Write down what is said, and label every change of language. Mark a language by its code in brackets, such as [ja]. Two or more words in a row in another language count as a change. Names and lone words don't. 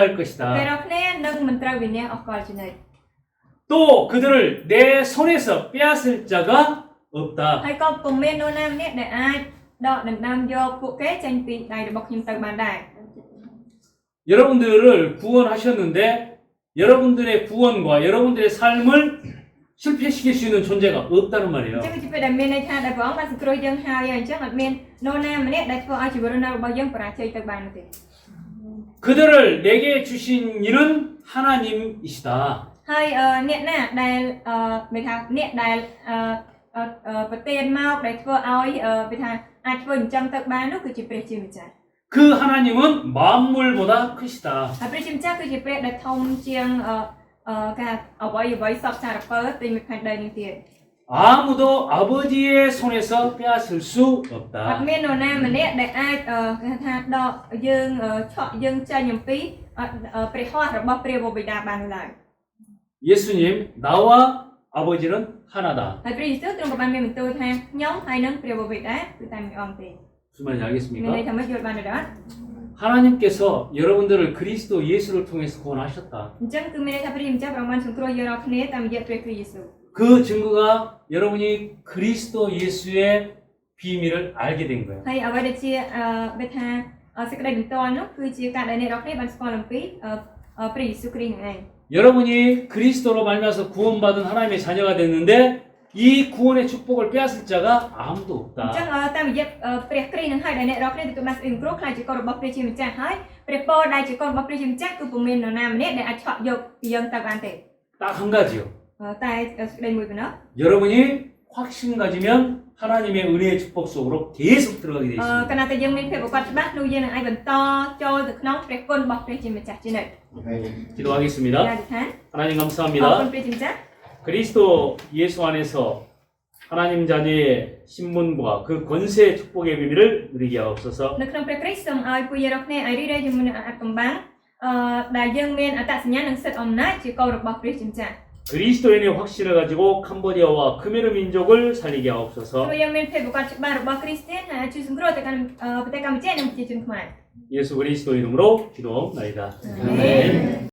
[km] ពេល [ko] 것이다. [km] រាល់គ្នានឹងមិនត្រូវវិនាសអស់កលជានិច្ច [ko] 또 그들을 내 손에서 빼앗을 자가 없다. [km] ហើយក៏ពុំមាននរណាម្នាក់ដែលអាចដកដណ្ដើមយកពួកគេចេញពីដៃរបស់ខ្ញុំទៅបានដែរ [ko] 여러분들을 구원하셨는데 여러분들의 구원과 여러분들의 삶을 실패시킬 수 있는 존재가 없다는 [km] អ [ko] 말이에요. [km] ញ្ចឹងគឺជាពេលដែលមានន័យថាដែលព្រះអង្គបានសង្គ្រោះយើងហើយអញ្ចឹងអត់មាននរណាម្នាក់ដែលធ្វើឲ្យជីវិតរស់នៅរបស់យើងបរាជ័យទៅបាននោះទេ [ko] 그들을 내게 주신 이는 하나님이시다. [km] ហើយអ្នកណាដែលមានថាអ្នកដែលប្រទានមកដែលធ្វើឲ្យវាថាអាចធ្វើអញ្ចឹងទៅបាននោះគឺជាព្រះជាម្ចាស់ [ko] 그 하나님은 만물보다 크시다. [km] ហើយព្រះជាម្ចាស់គឺជាព្រះដែលធំជាងការអ្វីសពសារពើពីមួយផែនដីនេះទៀត [ko] 아무도 아버지의 손에서 빼앗을 수 [km] អត់ [ko] 없다. [km] មាននរណាម្នាក់ដែលអាចគេថាដកយើងឆក់យើងចេញអំពីព្រះហស្ថរបស់ព្រះបិតាបានឡើយ [ko] 예수님, 나와 아버지는 하나다. [km] ហើយព្រះយេស៊ូវទ្រង់ក៏បានមានបន្ទូលថាខ្ញុំហើយនឹងព្រះបិតាគឺតែមួយអង្គទេ [ko] 무슨 말인지 [km] មានន័យ [ko] 알겠습니까? [km] ថាម៉េចយល់បានទេអត់ [ko] 하나님께서 여러분들을 그리스도 예수를 통해서 구원하셨다. [km] អញ្ចឹងគឺមានន័យថាព្រះជាម្ចាស់ប្រមាណសង្គ្រោះយើងរាល់គ្នាតាមរយៈព្រះគ្រីស្ទយេស៊ូវ [ko] 그 증거가 여러분이 그리스도 예수의 비밀을 알게 된 거예요. [km] ហើយអ្វីដែលជាបែបថាសេចក្តីបន្ទាល់នោះគឺជាការដែលអ្នករាល់គ្នាបានស្គាល់អំពីព្រះយេស៊ូវគ្រីស្ទនឹងឯង [ko] 여러분이 그리스도로 말미암아서 구원받은 하나님의 자녀가 됐는데 이 구원의 축복을 빼앗을 자가 아무도 [km] អញ្ចឹ [ko] 없다. [km] ងតាមរយៈព្រះគ្រីស្ទនឹងហើយដែលអ្នករាល់គ្នាទទួលបានសេចក្តីសង្គ្រោះខ្លាចជាកូនរបស់ព្រះជាម្ចាស់ហើយព្រះពរដែលជាកូនរបស់ព្រះជាម្ចាស់គឺពុំមាននរណាម្នាក់ដែលអាចឆក់យកពីយើងទៅបានទេ [ko] 딱 한 가지요. [km] តែសេចក្តីមួយប៉ុណ្ណោះ [ko] 여러분이 확신 가지면 하나님의 은혜의 축복 속으로 계속 들어가게 돼 [km] កា [ko] 있습니다. [km] លណាតែយើងមានភាពប្រកបច្បាស់នោះយើងនឹងអាចបន្តចូលទៅក្នុងព្រះគុណរបស់ព្រះជាម្ចាស់ជានិច្ច [ko] 기도하겠습니다. [km] អធិដ្ឋាន [ko] 하나님 [km] អរគុណ [ko] 감사합니다. [km] ព្រះជាម្ចាស់ [ko] 그리스도 예수 안에서 하나님 자녀의 신분과 그 권세의 축복의 비밀을 누리게 하옵소서. [km] នៅក្នុងព្រះគ្រីស្ទសូមឲ្យពួកយើងរាល់គ្នាឲ្យរីករាយជាមួយនឹងអាកំបាំងដែលយើងមានអត្តសញ្ញាណនិងសិទ្ធិអំណាចជាកូនរបស់ព្រះជាម្ចាស់ [ko] 그리스도인의 확신을 가지고 캄보디아와 크메르 민족을 살리게 하옵소서. [km] ព្រោះយើងមានភាពប្រកបច្បាស់របស់គ្រីស្ទានហើយជួយសង្គ្រោះទៅកាន់ប្រទេសកម្ពុជានិងប្រជាជនខ្មែរ [ko] 예수 그리스도 이름으로 기도하옵나이다. 아멘.